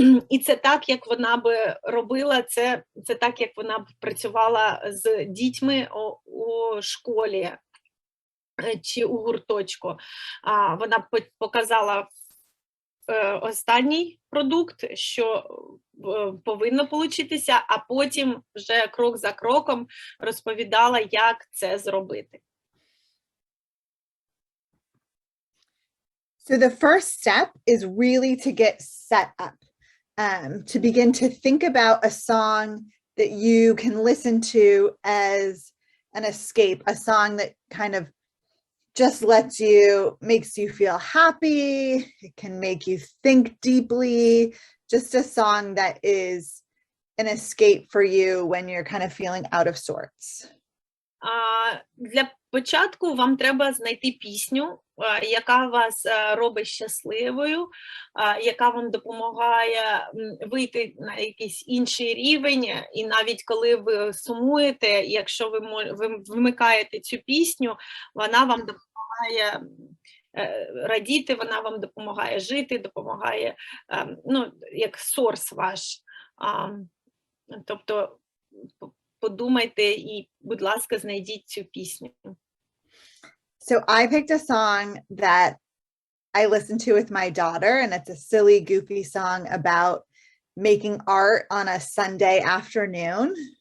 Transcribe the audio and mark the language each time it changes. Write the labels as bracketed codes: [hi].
[uk] І це так, як вона би робила, це так, як вона б працювала з дітьми у школі чи у гурточку. Вона показала останній продукт, що повинно получитися, а потім вже крок за кроком розповідала, як це зробити. [en] So the first step is really to get set up, to begin to think about a song that you can listen to as an escape, a song that kind of just makes you feel happy, it can make you think deeply, just a song that is an escape for you when you're kind of feeling out of sorts. [uk] Для початку вам треба знайти пісню, яка вас робить щасливою, яка вам допомагає вийти на якийсь інший рівень, і навіть коли ви сумуєте, якщо ви вмикаєте цю пісню, вона вам допомагає радіти, вона вам допомагає жити, допомагає, як сорс ваш. Тобто подумайте і, будь ласка, знайдіть цю пісню. [en] So I picked a song that I listened to with my daughter, and it's a silly, goofy song about making art on a Sunday afternoon.